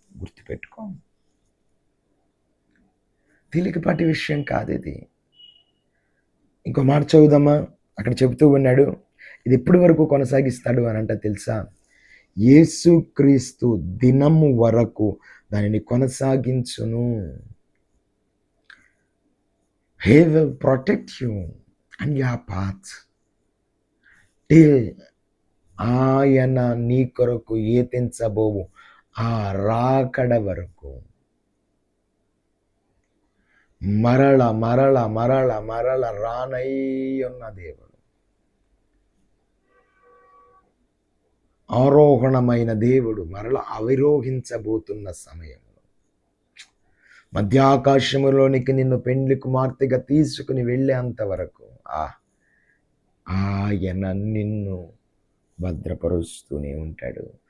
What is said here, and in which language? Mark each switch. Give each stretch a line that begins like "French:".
Telugu: గుర్తుపెట్టుకో, తేలికపాటి విషయం కాదు ఇది. ఇంకో మాట చదువుదామా? అక్కడ చెబుతూ ఉన్నాడు, ఇది ఎప్పటి వరకు కొనసాగిస్తాడు అని అంటే తెలుసా? యేసుక్రీస్తు దినము వరకు దానిని కొనసాగించును.
English: He will protect you and your path till
Telugu: ఆయన నీ కొరకు ఏతించబోవు ఆ రాకడ వరకు. మరల మరల మరల మరల రానై ఉన్న దేవుడు, ఆరోహణమైన దేవుడు మరల అవిరోహించబోతున్న సమయంలో మధ్యాకాశములోనికి నిన్ను పెండ్లి కుమార్తెగా తీసుకుని వెళ్ళేంత వరకు ఆయన నిన్ను భద్రపరుస్తూనే ఉంటాడు.